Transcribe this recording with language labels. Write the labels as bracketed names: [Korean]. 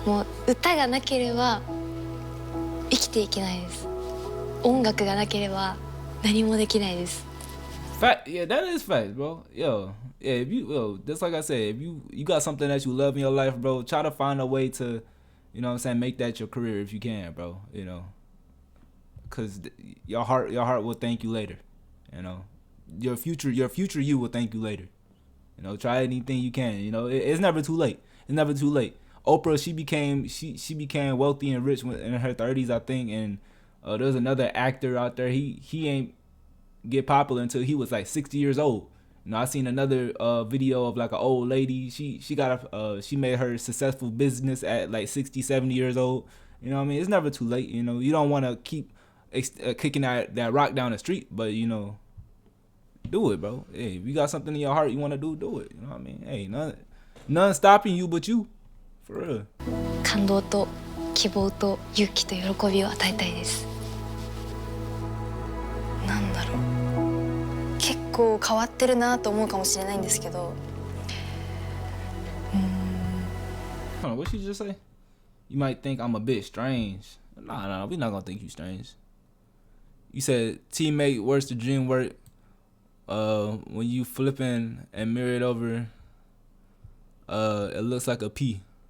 [Japanese] もう歌がなければ生きていけないです。音楽がなければ何もできないです。 [English] Fact, yeah, that is fact, bro. Yo, yeah, just like I said, if you got something that you love in your life, bro, try to find a way to, you know what I'm saying, make that your career if you can, bro. You know, cause your heart will thank you later. You know, your future you will thank you later. You know, try anything you can. You know, it's never too late. It's never too late. Oprah, she became wealthy and rich in her 30s, I think, and there's another actor out there. He ain't get popular until he was like 60 years old. You know, I seen another video of like an old lady. She made her successful business at like 60, 70 years old. You know what I mean? It's never too late. You know, you don't want to keep kicking that rock down the street, but you know, do it, bro. Hey, if you got something in your heart you want to do it. You know what I mean? Hey, none stopping you but you, for real. [Japanese] 感動と希望と勇気と喜びを与えたいです。なんだろう、結構変わってるなと思うかもしれないんですけど、 [English] Hold on, what she just say? You might think I'm a bit strange. Nah, we're not gonna think you strange. You said teammate worse the dream work. When you flipping and mirror it over, it looks like a P.